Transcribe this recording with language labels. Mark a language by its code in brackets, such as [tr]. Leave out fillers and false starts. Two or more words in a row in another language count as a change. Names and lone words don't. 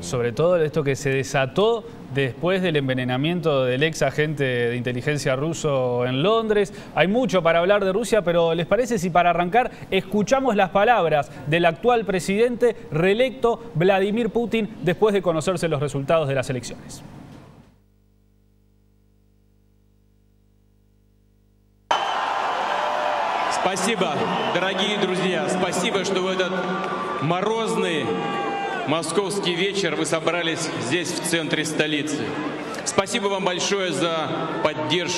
[es] Sobre todo esto que se desató después del envenenamiento del ex agente de inteligencia ruso en Londres. Hay mucho para hablar de Rusia, pero ¿les parece si para arrancar escuchamos las palabras del actual presidente reelecto Vladimir Putin después de conocerse los resultados de las elecciones? [ru] Спасибо, дорогие друзья, спасибо, что в этот морозный московский вечер вы собрались здесь, в центре столицы. Спасибо вам большое за поддержку.